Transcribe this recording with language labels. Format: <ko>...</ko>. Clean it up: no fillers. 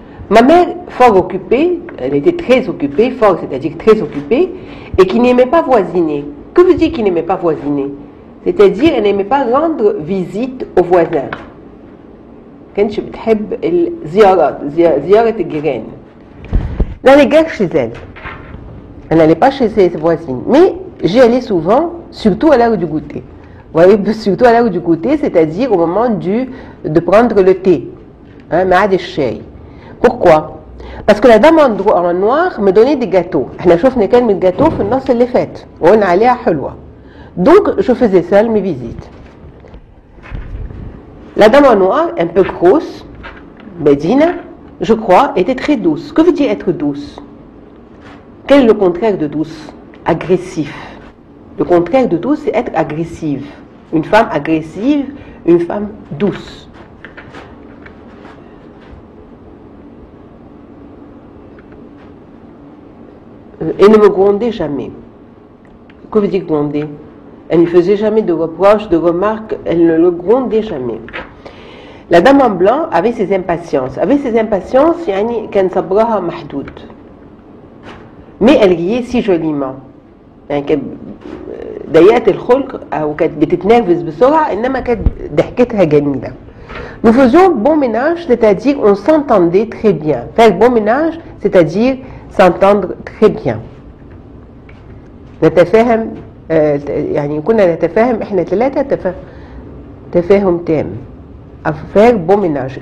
<fr>Ma mère, fort occupée, elle était très occupée, fort c'est-à-dire très occupée, et qui n'aimait pas voisiner. Que veut dire qu'il n'aimait pas voisiner? C'est-à-dire elle n'aimait pas rendre visite aux voisins.</fr> <ar>كانتش بتحب الزيارات زيارة الجيران.</ar> <fr>N'allait guère chez elle. Elle n'allait pas chez ses voisines. Mais j'y allais souvent, surtout à l'heure du goûter. Vous voyez, surtout à l'heure du goûter, c'est-à-dire au moment de prendre le thé.</fr> <ar>ميعاد الشاي.</ar> <fr>Pourquoi? Parce que la dame en noir me donnait des gâteaux.</fr> <ar>احنا شفنا كلمة gâteau في النص اللي فات وقلنا عليها حلوة.</ar> <fr>Donc je faisais seule mes visites. La dame en noir, un peu grosse, Medina, je crois, était très douce. Que veut dire être douce? Quel est le contraire de douce? Agressif. Le contraire de douce, c'est être agressive. Une femme agressive, une femme douce. Et ne me grondait jamais. Que veut dire gronder? Elle ne faisait jamais de reproches, de remarques, elle ne le grondait jamais. La dame en blanc avait ses impatiences.</fr> <ar>يعني كان صبرها محدود.</ar> <fr>Mais elle riait si joliment.</fr> <ar>يعني كانت ضيقة الخلق أو كانت بتتنرفز بسرعة، إنما كانت ضحكتها جميلة.</ar> <fr>Nous faisions bon ménage, c'est-à-dire on s'entendait très bien. Faire bon ménage, c'est-à-dire s'entendre très bien.</fr> <ar>نتفاهم يعني كنا نتفاهم احنا ثلاثة تفاهم تام.</ar> <fr>Faire bon ménage.</fr>